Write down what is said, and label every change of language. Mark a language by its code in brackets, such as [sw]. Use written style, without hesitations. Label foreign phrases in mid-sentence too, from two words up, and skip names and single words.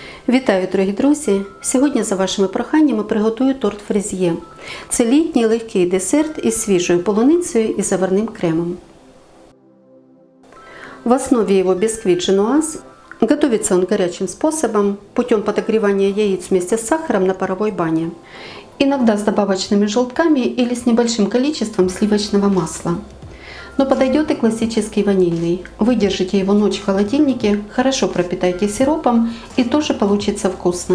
[uk] Вітаю, дорогі друзі! Сьогодні за вашими проханнями приготую торт фрезьє. Це літній легкий десерт із свіжою полуницею і заварним кремом. [ru] В основе его бисквит женуаз. Готовится он горячим способом, путем подогревания яиц вместе с сахаром на паровой бане. Иногда с добавочными желтками или с небольшим количеством сливочного масла. Но подойдет и классический ванильный. Выдержите его ночь в холодильнике, хорошо пропитайте сиропом и тоже получится вкусно.